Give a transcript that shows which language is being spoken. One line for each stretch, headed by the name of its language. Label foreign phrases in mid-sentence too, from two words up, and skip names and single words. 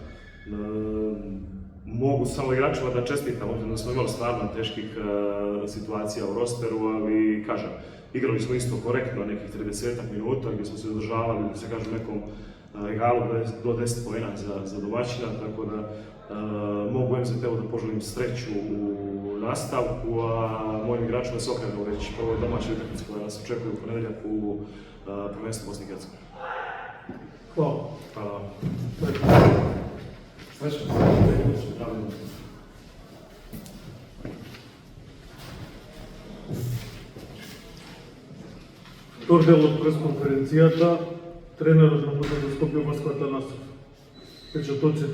Bosnian: Mogu samo igračima da čestitam, obzirom da smo imali stvarno teških situacija u rosteru, ali kažem, igrali smo isto korektno nekih 30 minuta gdje smo se održavali, da se kažem, nekom egalu do 10 poena za domaćina, tako da mogu MZT-u da poželim sreću u nastavku, a mojim igračima se okrenu već prvoj domaćoj utakmici koja nas očekuje u ponedeljak u prvenstvu Bosne i Hercegovine. Hvala. Hvala vam.
Macedonian: Втор дел од пресконференцијата, тренерот на МЗД Скопје Васко Атанасов. Впечатоците?